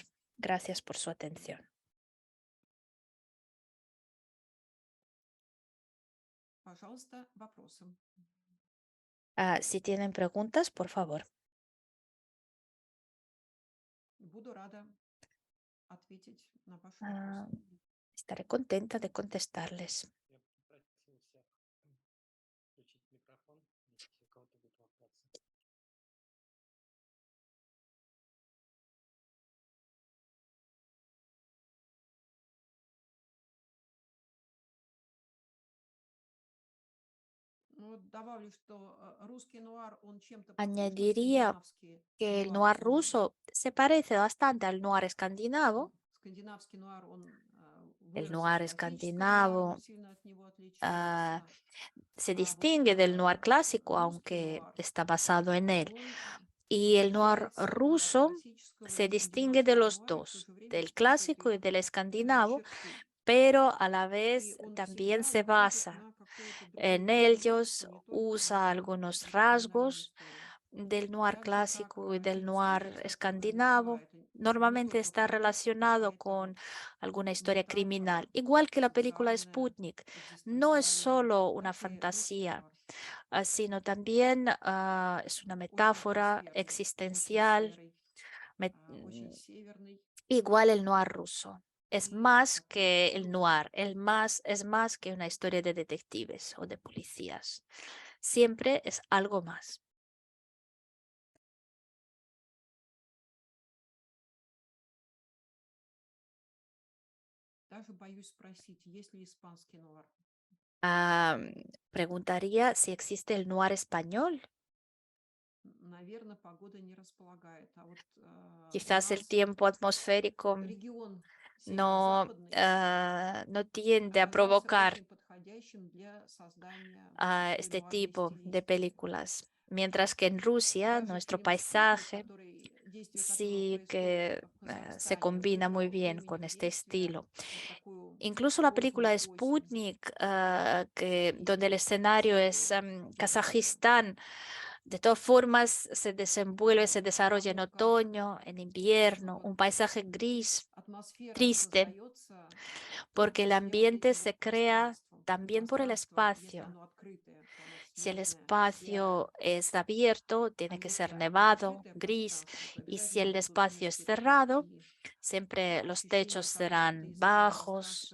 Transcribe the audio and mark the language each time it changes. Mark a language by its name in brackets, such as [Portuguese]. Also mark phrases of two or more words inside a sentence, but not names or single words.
[Spanish] Gracias por su atención. Si tienen preguntas, por favor. Ah, Estaré contenta de contestarles. [Russian] Я попросил всех включить микрофон, если у кого-то будут вопросы. Ну, вот добавлю, что русский нуар, он чем-то похож на [Spanish] Añadiría [Russian] скандинавский [Spanish] que el [Russian] нуар. [Spanish] noir ruso se parece bastante al noir escandinavo. [Russian] Скандинавский нуар, он [Spanish] El [Russian] вырос из [Spanish] noir [Russian] классического нуара, [Spanish] escandinavo [Russian] но сильно от него ah, отличается. [Spanish] se [Russian] А вот [Spanish] distingue del noir clásico, [Russian] русский [Spanish] aunque [Russian] нуар, [Spanish] está basado en él. [Russian] он [Spanish] Y el noir [Russian] отличается от [Spanish] ruso [Russian] классического [Spanish] se distingue de [Russian] скандинавского [Spanish] los [Russian] нуара и в то [Spanish] dos, [Russian] же время [Spanish] del [Russian] использует [Spanish] clásico y [Russian] ряд [Spanish] del escandinavo, [Russian] черты. [Spanish] pero a la [Russian] И [Spanish] vez [Russian] он [Spanish] también [Russian] всегда [Spanish] se [Russian] находит [Spanish] basa [Russian] на какой-то другой [Spanish] en [Russian] тематике, [Spanish] ellos, [Russian] не только [Spanish] usa [Russian] на [Spanish] algunos [Russian] криминальной [Spanish] rasgos [Russian] истории. [Spanish] del noir [Russian] Так же, как [Spanish] clásico y del [Russian] Кингсман, [Spanish] noir [Russian] кстати, [Spanish] escandinavo. [Russian] начала это не [Spanish] Normalmente [Russian] только [Spanish] está [Russian] фантастика, а [Spanish] relacionado [Russian] это [Spanish] con alguna historia [Russian] метафора [Spanish] criminal, igual que la película [Russian] социальная, [Spanish] Sputnik. No es [Russian] экзистенциальная, [Spanish] solo una [Russian] так и русский [Spanish] fantasía, [Russian] нуар. [Spanish] sino también es una [Russian] Очень [Spanish] metáfora [Russian] атмосферный, очень [Spanish] existencial, [Russian] серый, met- очень mm, северный. [Spanish] igual el noir ruso. Es [Russian] И [Spanish] más [Russian] такой [Spanish] que el [Russian] русский. [Spanish] noir, es más que una historia de detectives o de policías. Siempre es algo más. [Russian] Даже боюсь спросить, есть ли испанский нуар. [Spanish] Preguntaría si existe el noir español. [Russian] Наверное, погода не располагает. А вот у [Spanish] Quizás el [Russian] нас [Spanish] tiempo atmosférico [Russian] регион [Spanish] no, [Russian] северо-западный [Spanish] no tiende a [Russian] оказался [Spanish] provocar [Russian] очень подходящим для создания вот такой [Spanish] este [Russian] нуарной [Spanish] tipo de [Russian] стилистики. [Spanish] películas. Mientras que en Rusia, [Russian] Даже [Spanish] nuestro [Russian] фильм «Спутник», [Spanish] paisaje [Russian] который, действие которого [Spanish] sí [Russian] происходит [Spanish] que [Russian] в [Spanish] se [Russian] Казахстане, [Spanish] combina muy [Russian] выбрал [Spanish] bien [Russian] временем [Spanish] con este [Russian] действия [Spanish] estilo. [Russian] вот такую [Spanish] Incluso la película [Russian] позднюю осень, [Spanish] Sputnik, donde el [Russian] и [Spanish] escenario es [Russian] чтобы [Spanish] Kazajistán, de todas formas se desenvuelve, se [Russian] о [Spanish] desarrolla en [Russian] том, как [Spanish] otoño, en [Russian] ну [Spanish] invierno, [Russian] вот, [Spanish] un paisaje gris, [Russian] атмосфера [Spanish] triste, [Russian] создается, [Spanish] porque el [Russian] сделать [Spanish] ambiente [Russian] этим вот [Spanish] se crea [Russian] пространством. [Spanish] también por el [Russian] Пространство, если [Spanish] espacio. [Russian] оно открытое, потому [Spanish] Si el [Russian] снежная, [Spanish] espacio es abierto, tiene que ser [Russian] а если [Spanish] nevado, [Russian] открытое [Spanish] gris. [Russian] пространство, то [Spanish] Y si el [Russian] обязательно будут [Spanish] espacio es [Russian] низкие потолки. [Spanish] cerrado, siempre los [Russian] Ощущение, [Spanish] techos [Russian] когда [Spanish] serán [Russian] ты из этого [Spanish] bajos